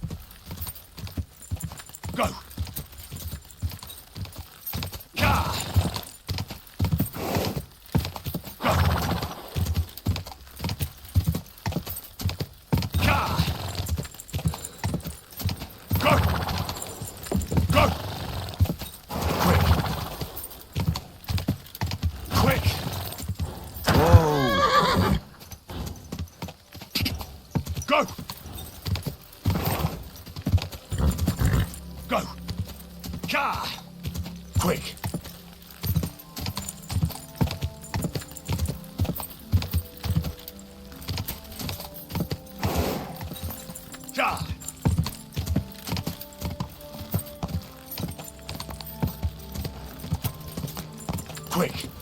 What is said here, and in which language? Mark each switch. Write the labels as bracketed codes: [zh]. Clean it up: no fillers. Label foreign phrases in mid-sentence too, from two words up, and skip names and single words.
[en] Go! Ka! Go! Ka! Go! Go! Quick! Quick! Whoa! Go! Go! Ka! Quick! Ka! Quick!